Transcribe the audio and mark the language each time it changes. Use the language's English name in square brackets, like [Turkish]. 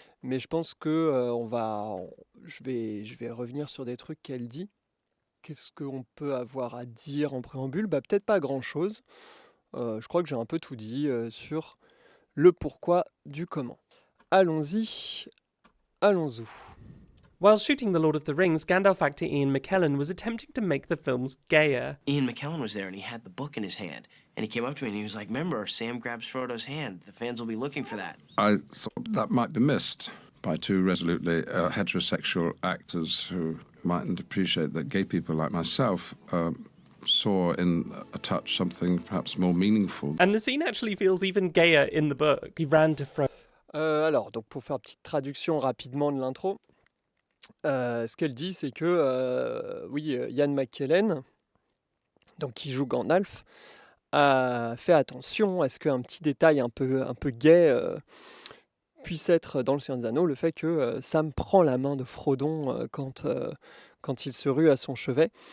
[French] Mais je pense que je vais revenir sur des trucs qu'elle dit. Qu'est-ce qu'on peut avoir à dire en préambule? Peut-être pas grand-chose. Je crois que j'ai un peu tout dit sur le pourquoi du comment. Allons-y, allons-y. [English] While shooting The Lord of the Rings, Gandalf actor Ian McKellen was attempting to make the films gayer. Ian McKellen was there and he had the book in his hand. And he came up to me and he was like, remember, Sam grabs Frodo's hand. The fans will be looking for that. I thought that might be missed by two resolutely heterosexual actors who mightn't appreciate that gay people like myself saw in a touch something perhaps more meaningful. And the scene actually feels even gayer in the book. He ran to Frodo. [French] Alors, donc pour faire une petite traduction rapidement de l'intro, ce qu'elle dit, c'est que oui, Ian McKellen, donc qui joue Gandalf, a fait attention à ce qu'un petit détail un peu gay puisse être dans le Seigneur des Anneaux, le fait que Sam prend la main de Frodon quand il se rue à son chevet.